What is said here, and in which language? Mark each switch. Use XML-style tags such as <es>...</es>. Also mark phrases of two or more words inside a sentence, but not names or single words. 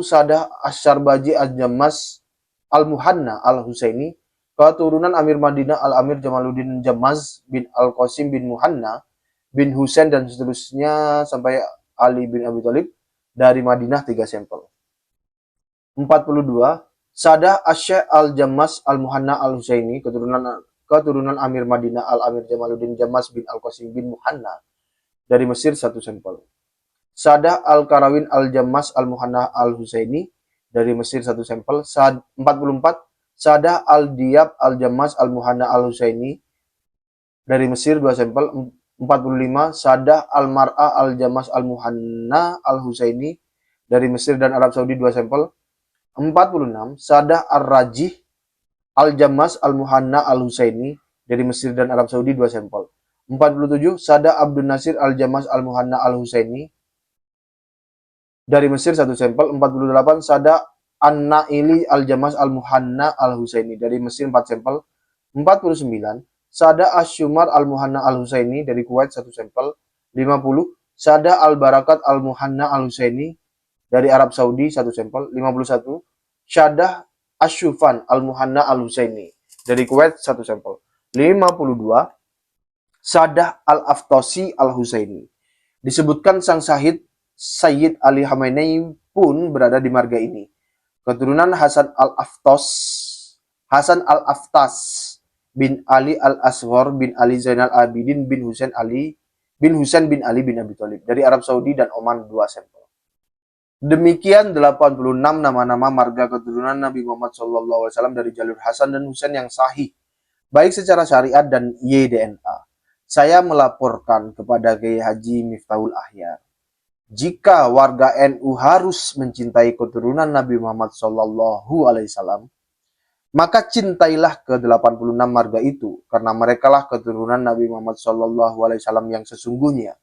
<id>Sadah Asyarbaji Al-Jammas Al-Muhanna Al-Husaini. Keturunan Amir Madinah Al-Amir Jamaluddin Jammaz bin Al-Qasim bin Muhanna bin Husain dan seterusnya sampai Ali bin Abi Thalib, dari Madinah, 3 sampel. 42. Sadah Asy-Syaikh Al-Jammas Al-Muhanna Al-Husaini. Keturunan Amir Madinah Al-Amir Jamaluddin Jammaz bin Al-Qasim bin Muhanna dari Mesir, 1 sampel. Sadah Al-Karawin Al-Jammas Al-Muhanna Al-Husaini dari Mesir, 1 sampel. 44. Sadah Al-Diyab Al-Jammas Al-Muhanna Al-Husaini dari Mesir, 2 sampel. 45. Sadah Al-Mar'ah Al-Jamas Al-Muhanna Al-Husaini dari Mesir dan Arab Saudi 2 sampel. 46. Sadah Ar-Rajih Al-Jamas Al-Muhanna Al-Husaini dari Mesir dan Arab Saudi 2 sampel. 47. Sadah Abdul Nasir Al-Jamas Al-Muhanna Al-Husaini dari Mesir 1 sampel. 48. Sadah An-Naili Al-Jamas Al-Muhanna Al-Husaini dari Mesir 4 sampel. 49. Sadah Ash-Shumar Al-Muhanna Al-Husaini dari Kuwait 1 sampel. 50. Sadah Al-Barakat Al-Muhanna Al-Husaini dari Arab Saudi 1 sampel. 51. Sadah Ash-Shufan Al-Muhanna Al-Husaini dari Kuwait 1 sampel. 52. Sadah Al-Aftasi Al-Husaini. Disebutkan sang Syahid Sayyid Ali Khamenei pun berada di marga ini. Keturunan Hasan Al-Aftas bin Ali Al-Asghar bin Ali Zainal Abidin bin Husain bin Ali bin Abi Thalib dari Arab Saudi dan Oman 2 sampel. Demikian 86 nama-nama marga keturunan Nabi Muhammad SAW dari jalur Hasan dan Husain yang sahih, baik secara syariat dan YDNA. Saya melaporkan kepada Kiai Haji Miftahul Ahyar, jika warga NU harus mencintai keturunan Nabi Muhammad SAW, maka cintailah ke-86 marga itu, karena merekalah keturunan Nabi Muhammad SAW yang sesungguhnya.</id>